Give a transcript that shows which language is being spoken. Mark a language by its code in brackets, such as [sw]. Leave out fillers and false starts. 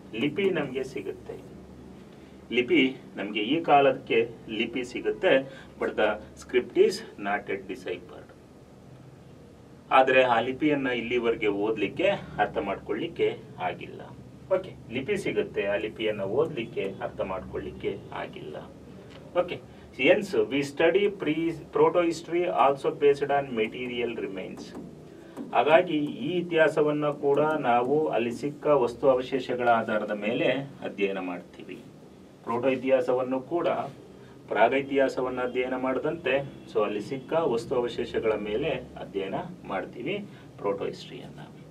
[kn] ಲಿಪಿ ನಮಗೆ ಸಿಗುತ್ತೆ, ಲಿಪಿ ನಮಗೆ ಈ ಕಾಲಕ್ಕೆ ಲಿಪಿ ಸಿಗುತ್ತೆ. [en] But the script is not yet deciphered. [kn] ಆದರೆ ಆ ಲಿಪಿಯನ್ನು ಇಲ್ಲಿವರೆಗೆ ಓದಲಿಕ್ಕೆ, ಅರ್ಥ ಮಾಡ್ಕೊಳ್ಳಿಕ್ಕೆ ಆಗಿಲ್ಲ. ಓಕೆ, ಲಿಪಿ ಸಿಗುತ್ತೆ, ಆ ಲಿಪಿಯನ್ನು ಓದಲಿಕ್ಕೆ, ಅರ್ಥ ಮಾಡ್ಕೊಳ್ಳಿಕ್ಕೆ ಆಗಿಲ್ಲ. [en] Okay, hence we study proto history also based on material remains. [kn] ಹಾಗಾಗಿ ಈ ಇತಿಹಾಸವನ್ನು ಕೂಡ ನಾವು ಅಲ್ಲಿ ಸಿಕ್ಕ ವಸ್ತು ಅವಶೇಷಗಳ ಆಧಾರದ ಮೇಲೆ ಅಧ್ಯಯನ ಮಾಡ್ತೀವಿ. ಪ್ರೋಟೋ ಇತಿಹಾಸವನ್ನು ಕೂಡ ಪ್ರಾಗ ಇತಿಹಾಸವನ್ನು ಅಧ್ಯಯನ ಮಾಡದಂತೆ ಸೊ ಅಲ್ಲಿ ಸಿಕ್ಕ ವಸ್ತು ಅವಶೇಷಗಳ ಮೇಲೆ ಅಧ್ಯಯನ ಮಾಡ್ತೀವಿ ಪ್ರೋಟೋ ಹಿಸ್ಟ್ರಿಯನ್ನು.